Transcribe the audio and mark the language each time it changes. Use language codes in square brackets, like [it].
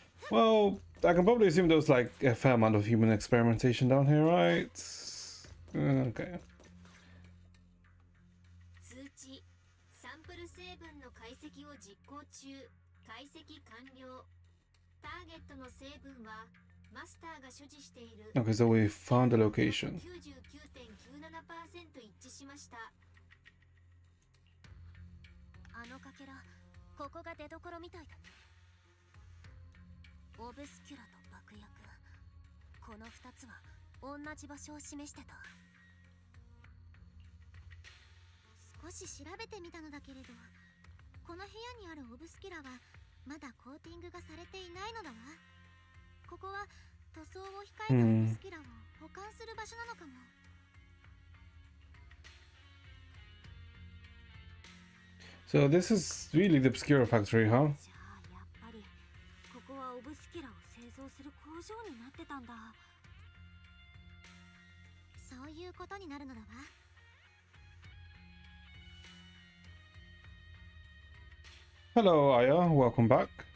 [en] Well, I can probably assume there was like a fair amount of human experimentation down here, right? Okay. [ja] 通知、サンプル成分の解析を実行中。解析完了。ターゲットの成分はマスターが所持している。 [en] Okay, so we found the location. [ja] 99.97% 一致しました。あのかけら、ここが出どころみたいだね。オブスキュラと爆薬、この2つは同じ場所を示してた。少し調べてみたのだけれど、この部屋にあるオブスキュラはまだコーティングがされていないのだわ。ここは塗装を控えたオブスキュラを保管する場所なのかも。 [en] So this is really the Obscura factory, huh? [ja] じゃあやっぱりここはオブスキュラを製造する工場になってたんだ。そういうことになるのだわ。 [en] Hello, Aya. Welcome back.